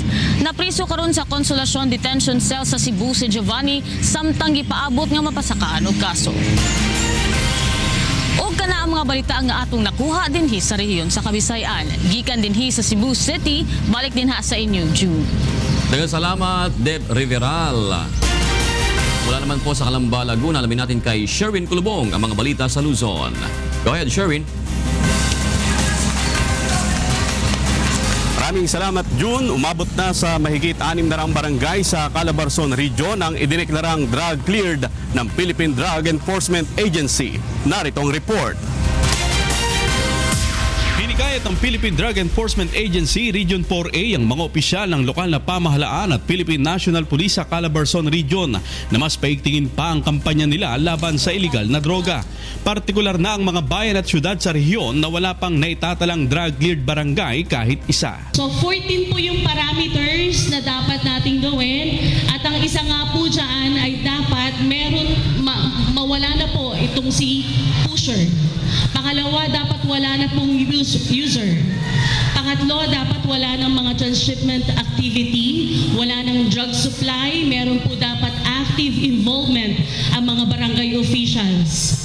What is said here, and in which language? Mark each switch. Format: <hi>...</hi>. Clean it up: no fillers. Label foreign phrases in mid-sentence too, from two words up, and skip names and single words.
<ceb>Napriso karon sa Consolacion Detention Cell sa Cebu si Giovanni samtang gipaabot nga mapasakaan og kaso. O kana ang mga balita nga atong nakuha dinhi sa rehiyon sa Kabisayan. Gikan dinhi sa Cebu City, balik dinha sa inyo, June. Daghang salamat, Deb Riveral.</ceb> <tl>Mula naman po sa Calamba, Laguna, alamin natin kay Sherwin Kulubong ang mga balita sa Luzon.</tl> <en>Go ahead, Sherwin.</en> <tl>Maraming salamat, June. Umabot na sa mahigit 600 barangay sa Calabarzon Region ang idineklarang drug-cleared ng Philippine Drug Enforcement Agency. Narito ang report. Hinikayat ng Philippine Drug Enforcement Agency Region 4A ang mga opisyal ng lokal na pamahalaan at Philippine National Police sa Calabarzon Region na mas paigtingin pa ang kampanya nila laban sa iligal na droga. Partikular na ang mga bayan at syudad sa rehiyon na wala pang naitatalang drug-cleared barangay kahit isa. So 14 po yung parameters na dapat nating gawin at ang isa nga po dyan ay dapat mawala na po itong si pusher. Pangalawa, dapat wala na pong user. Pangatlo, dapat wala ng mga</tl> <en>transshipment activity,</en> <tl>wala ng</tl> <en>drug supply,</en> <tl>meron po dapat</tl> <en>active involvement</en> <tl>ang mga barangay officials.</tl>